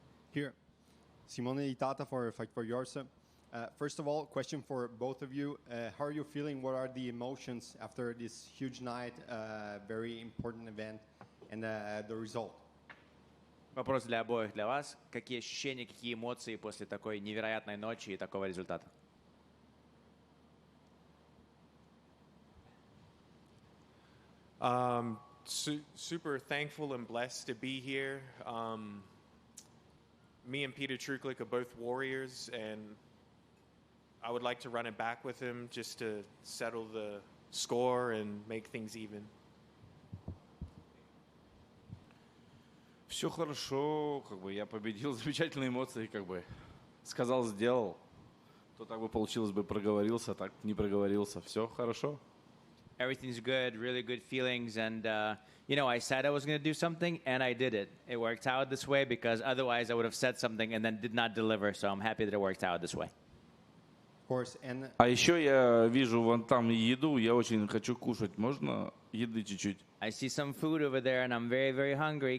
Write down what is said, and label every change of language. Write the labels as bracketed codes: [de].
[en] Here, Simone Itata for Fight for Yours. First of all, question for both of you. How are you feeling? What are the emotions after this huge night, very important event, and the result? [ru] Вопрос для обоих, для вас. Какие ощущения, какие эмоции после такой невероятной ночи и такого результата? [en] Super thankful and blessed to be here. Me and Peter Truklik are both warriors, and I would like to run it back with him just to settle the score and make things even. [ru] Все хорошо, я победил, замечательные эмоции, сказал, сделал. То так бы получилось бы, проговорился, так не проговорился. Все хорошо. [en] Everything's good, really good feelings, and I said I was going to do something, and I did it. It worked out this way because otherwise I would have said something and then did not deliver. So I'm happy that it worked out this way. Of course, and [ru] А еще я вижу вон там еду, я очень хочу кушать. Можно еды чуть-чуть? [en] I see some food over there, and I'm very, very hungry.